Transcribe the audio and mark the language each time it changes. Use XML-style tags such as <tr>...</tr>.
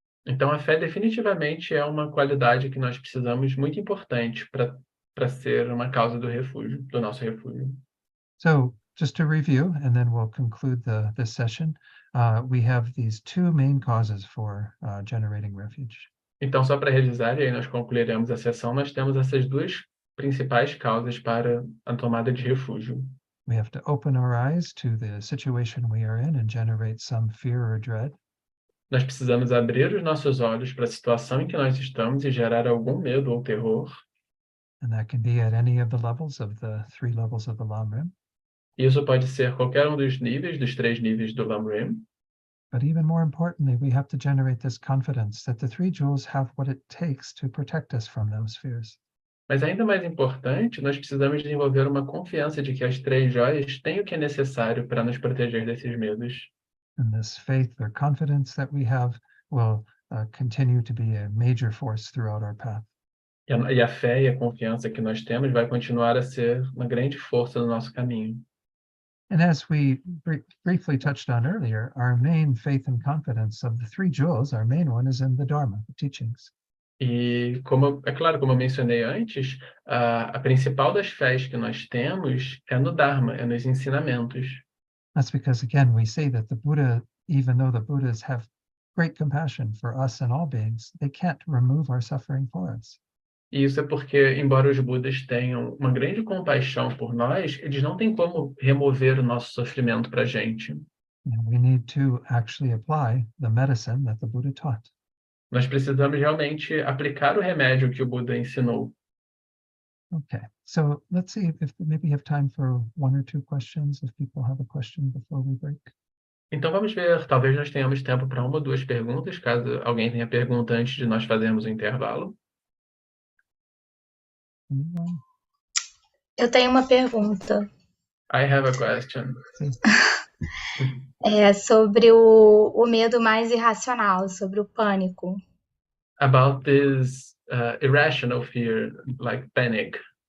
<pt>Então a fé definitivamente é uma qualidade que nós precisamos muito importante para ser uma causa do refúgio, do nosso refúgio.</pt> <en>So just to review, and then we'll conclude this session, we have these two main causes for generating refuge.</en> <pt>Então, só para revisar, e aí nós concluiremos a sessão, nós temos essas duas principais causas para a tomada de refúgio.</pt> <en>We have to open our eyes to the situation we are in and generate some fear or dread.</en> <pt>Nós precisamos abrir os nossos olhos para a situação em que nós estamos e gerar algum medo ou terror.</pt> <en>And that can be at any of the levels of the three levels of the Lam-Rim.</en> <pt>Isso pode ser qualquer um dos níveis, dos 3 níveis do Lam-Rim.</pt> <en>But even more importantly, we have to generate this confidence that the three jewels have what it takes to protect us from those fears.</en> <pt>Mas ainda mais importante, nós precisamos desenvolver uma confiança de que as 3 joias têm o que é necessário para nos proteger desses medos.</pt> <en>And this faith or confidence that we have will continue to be a major force throughout our path.</en> <pt>E a fé e a confiança que nós temos vai continuar a ser uma grande força no nosso caminho.</pt> <en>And as we briefly touched on earlier, our main faith and confidence of the three jewels, our main one is in the Dharma, the teachings.</en> <pt>E, como eu mencionei antes, a principal das fés que nós temos é no Dharma, é nos ensinamentos.</pt> <en>That's because, again, we say that the Buddha, even though the Buddhas have great compassion for us and all beings, they can't remove our suffering for us.</en> <pt>E isso é porque, embora os Budas tenham uma grande compaixão por nós, eles não têm como remover o nosso sofrimento para a gente.</pt> <en>And we need to actually apply the medicine that the Buddha taught.</en> <pt>Nós precisamos realmente aplicar o remédio que o Buda ensinou.</pt> <en>Okay, so let's see if maybe we have time for one or two questions, if people have a question before we break.</en> <pt>Então vamos ver, talvez nós tenhamos tempo para uma ou duas perguntas, caso alguém tenha pergunta antes de nós fazermos o intervalo.</pt> <en>Anyone?</en> <pt>Eu tenho uma pergunta.</pt> <en>I have a question.</en> <pt>É sobre o medo mais irracional, sobre o pânico.</pt> <en>About this irrational fear, like panic.</en>